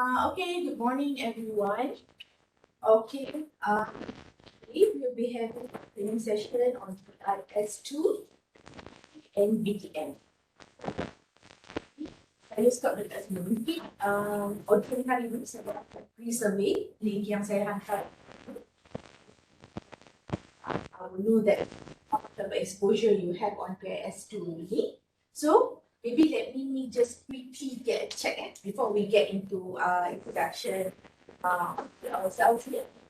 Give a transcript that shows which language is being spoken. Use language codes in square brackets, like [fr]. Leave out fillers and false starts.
[en] Okay, good morning everyone. Okay, we will be having a training session on S2 and BTM. [ms] Saya stop dekat sini. Untuk hari ini saya buat free survey, link yang saya hantar. [en] I will know that how much of exposure you have on PIS2 ini. So maybe let me just quickly get a check before we get into introduction ourselves here.